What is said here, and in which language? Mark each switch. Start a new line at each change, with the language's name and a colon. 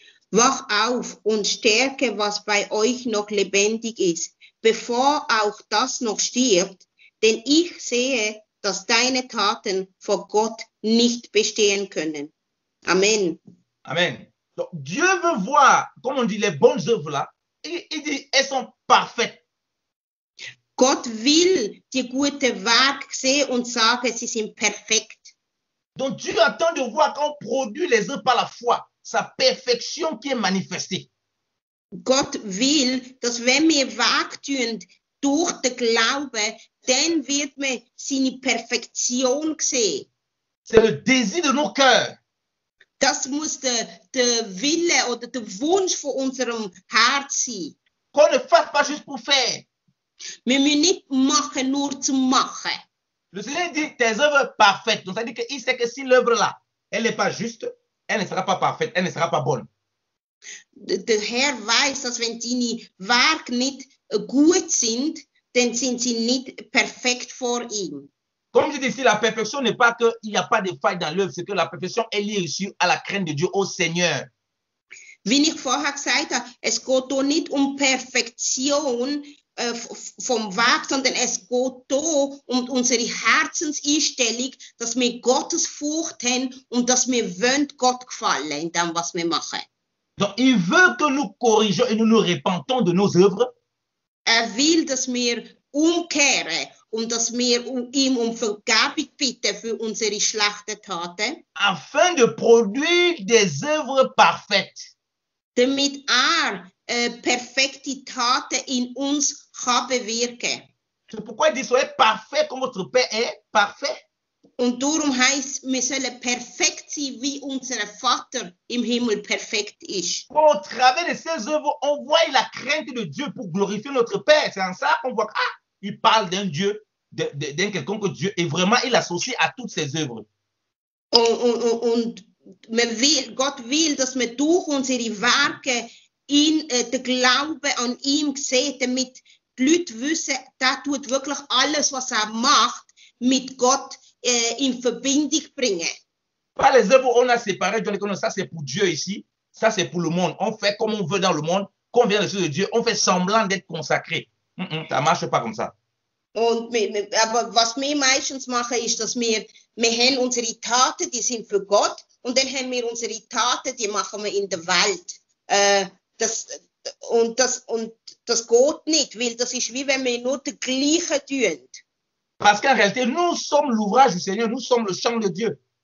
German: Wach auf und stärke, was bei euch noch lebendig ist, bevor auch das noch stirbt, denn ich sehe, dass deine Taten vor Gott nicht bestehen können. Amen. Amen.
French: Donc, Dieu veut voir, comme on dit, les bonnes œuvres là. Il dit, elles sont parfaites.
German: Gott will die guten Werke sehen und sagen, sie sind perfekt.
French: Donc Dieu attend de voir qu'on produit les œuvres par la foi, sa perfection qui est manifestée.
German: Gott will, dass wenn wir Weg tun durch den Glauben, dann wird man seine Perfektion sehen.
French: C'est le désir de nos cœurs.
German: Das muss der Wille oder der Wunsch von unserem Herz sein.
French: Qu'on ne fasse pas juste pour faire.
German: Wir müssen nicht machen, nur zum Machen.
French: Le Seigneur dit tes œuvres parfaites. Donc ça veut dire qu'il sait que si l'œuvre-là, elle n'est pas juste, elle ne sera pas parfaite, elle ne sera pas bonne.
German: Der Herr weiß, dass wenn deine Werke nicht gut sind, dann sind sie nicht perfekt vor ihm.
French: Comme je dis ici, la perfection n'est pas qu'il n'y a pas de faille dans l'œuvre, c'est que la perfection est liée aussi à la crainte de Dieu, au Seigneur.
German: Wie ich vorher gesagt habe, es geht hier nicht um Perfektion vom Weg, sondern es geht hier um unsere Herzenseinstellung, dass wir Gottesfurcht haben und dass wir wollen Gott gefallen in dem, was wir machen.
French: Donc, il veut que nous corrigeons et nous nous repentons de nos œuvres.
German: Will, dass wir umkehren und dass wir ihm um Vergebung bitten für unsere schlechten Taten.
French: Afin de produire des œuvres parfaites.
German: Damit perfekte Taten in uns kann bewirken.
French: C'est pourquoi il dit, soyez parfaits comme votre Père est parfait.
German: Und darum heisst, wir sollen perfekt sein, wie unser Vater im Himmel perfekt ist.
French: Au travers de ces œuvres, on voit la crainte de Dieu pour glorifier notre Père. C'est en ça qu'on voit, il parle d'un Dieu, d'un quelconque Dieu, et vraiment, il associe à toutes ses œuvres.
German: Und Gott will, dass wir durch unsere Werke den Glauben an ihm sehen, damit die Leute wissen, der tut wirklich alles, was er macht, mit Gott in Verbindung bringen.
French: Pas les œuvres on a séparé, ça c'est pour Dieu ici, ça c'est pour le monde. On fait comme on veut dans le monde, quand on vient de Dieu, on fait semblant d'être consacré. Ça marche pas comme ça.
German: Aber was wir meistens machen, ist, dass wir haben unsere Taten, die sind für Gott, und dann haben wir unsere Taten, die machen wir in der Welt. Das geht nicht, weil das ist wie wenn wir nur das Gleiche tun.
French: Parce qu'en réalité, nous sommes l'ouvrage du Seigneur, nous sommes le champ de Dieu.